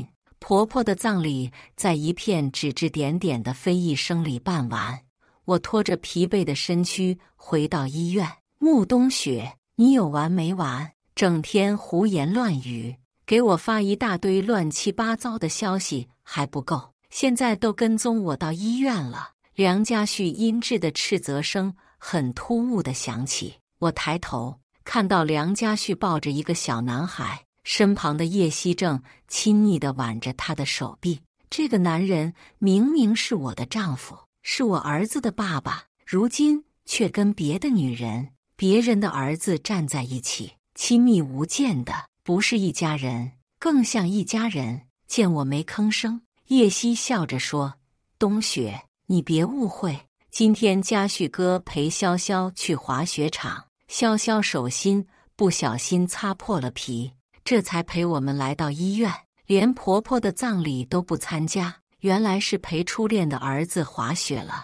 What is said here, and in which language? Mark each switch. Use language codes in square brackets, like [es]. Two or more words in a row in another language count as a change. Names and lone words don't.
[zh] 婆婆的葬禮在一片指指點點的非議聲裡辦完，我拖着疲憊的身軀回到醫院。穆冬雪，你有完沒完？整天胡言亂語，給我發一大堆亂七八糟的消息還不夠，現在都跟蹤我到醫院了。梁家旭陰鸷的斥責聲很突兀地響起，我抬頭看到梁家旭抱着一個小男孩，身旁的葉希正親昵地挽着他的手臂。這個男人明明是我的丈夫，是我兒子的爸爸，如今卻跟別的女人、別人的兒子站在一起，親密無間的，不是一家人，更像一家人。見我沒吭聲，葉希笑着說：“冬雪，你別誤會，今天家旭哥陪瀟瀟去滑雪場，瀟瀟手心不小心擦破了皮，這才陪我們來到醫院，連婆婆的葬禮都不參加，原來是陪初戀的兒子滑雪了。”